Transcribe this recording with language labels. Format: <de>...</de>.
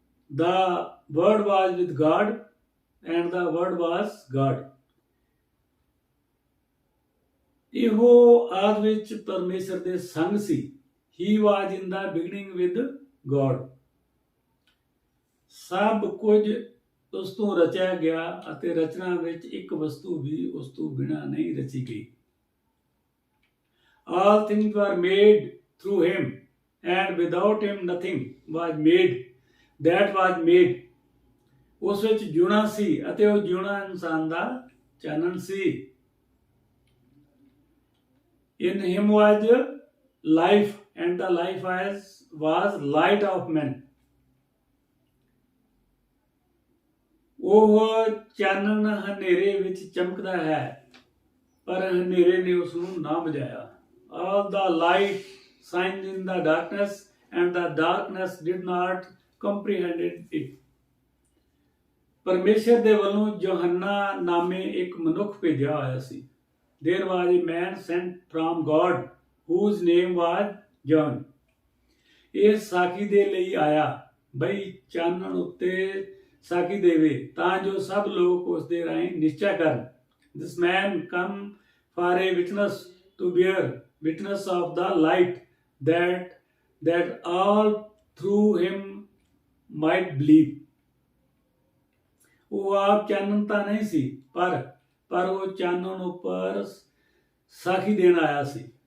<en>The word was with God and the word was God.</en> <pa>ਇਹੋ ਆਦਿ ਵਿੱਚ ਪਰਮੇਸ਼ਰ ਦੇ ਸੰਗ ਸੀ।</pa> <en>He was in the beginning with God.</en> <pa>ਸਭ ਕੁਝ ਉਸ ਤੋਂ ਰਚਿਆ ਗਿਆ ਅਤੇ ਰਚਨਾ ਵਿੱਚ ਇੱਕ ਵਸਤੂ ਵੀ ਉਸ ਤੋਂ ਬਿਨਾਂ ਨਹੀਂ ਰਚੀ ਗਈ।</pa> <en>All things were made through him and without him nothing was made that was made.</en> <pa>ਉਸ ਵਿੱਚ ਜਿਉਣਾ ਸੀ ਅਤੇ ਉਹ ਜਿਉਣਾ ਇਨਸਾਨ ਦਾ ਚਾਨਣ ਸੀ।</pa> <en>In him was life and the life was light of men.</en> <pa>ਉਹ ਚਾਨਣ ਹਨੇਰੇ ਵਿੱਚ ਚਮਕਦਾ ਹੈ ਪਰ ਹਨੇਰੇ ਨੇ ਉਸ ਨੂੰ ਨਾ ਬੁਝਾਇਆ।</pa> <en>All the light shines in the darkness and the darkness did not comprehend it.</en> <pa>ਪਰਮੇਸ਼ਰ ਦੇ ਵੱਲੋਂ ਯੋਹੰਨਾ ਨਾਮੇ ਇੱਕ ਮਨੁੱਖ ਭੇਜਿਆ ਹੋਇਆ ਸੀ।</pa> <en>There was a man sent from God whose name was John.</en> <pa>ਇਹ ਸਾਖੀ ਦੇ ਲਈ ਆਇਆ ਬਈ ਚਾਨਣ ਉੱਤੇ ਸਾਖੀ ਦੇਵੇ ਤਾਂ ਜੋ ਸਭ ਲੋਕ ਉਸ ਦੇ ਰਾਹੀਂ ਨਿਸ਼ਚੈ ਕਰਨ।</pa> <en>This man come for a witness to bear witness of the light that all through him might believe.</en> <pa>ਉਹ ਆਪ ਚਾਨਣ ਤਾਂ ਨਹੀਂ ਸੀ ਪਰ ਉਹ ਚਾਨਣ ਉੱਪਰ ਸਾਖੀ ਦੇਣ ਆਇਆ ਸੀ।</pa>